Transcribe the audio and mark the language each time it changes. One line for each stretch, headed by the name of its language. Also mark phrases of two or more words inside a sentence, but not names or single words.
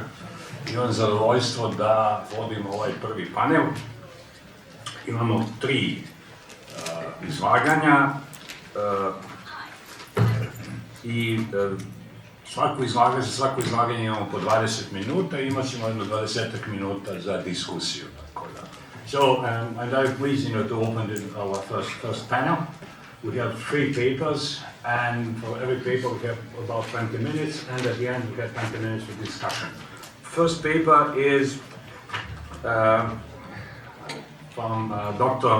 Serbian: Imam zadovoljstvo da vodim ovaj prvi panel. Imamo 3 izlaganja i za svako izlaganje imamo po 20 minuta i imat ćemo jedno 20 minuta za diskusiju.
English: So, I'm very pleased to open our first panel. We have 3 papers, and for every paper we have about 20 minutes, and at the end we have 20 minutes for discussion. First paper is from Dr.